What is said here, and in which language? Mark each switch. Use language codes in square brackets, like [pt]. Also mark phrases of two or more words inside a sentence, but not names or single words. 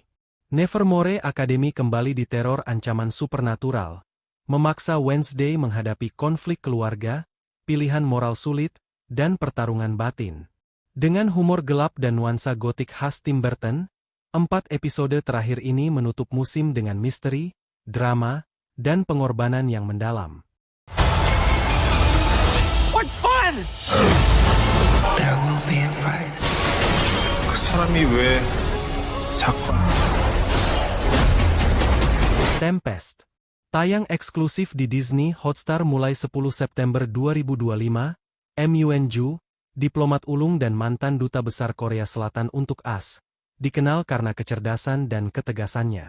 [id] Nevermore Academy kembali diteror ancaman supernatural, memaksa Wednesday menghadapi konflik keluarga, pilihan moral sulit, dan pertarungan batin. Dengan humor gelap dan nuansa gotik khas Tim Burton, 4 episode terakhir ini menutup musim dengan misteri, drama, dan pengorbanan yang mendalam. [en] What fun! There will be a price. [ko] 그 사람이 왜 사건? [id] Tempest. Tayang eksklusif di Disney Hotstar mulai 10 September 2025, Myung-ju, diplomat ulung dan mantan duta besar Korea Selatan untuk AS, dikenal karena kecerdasan dan ketegasannya.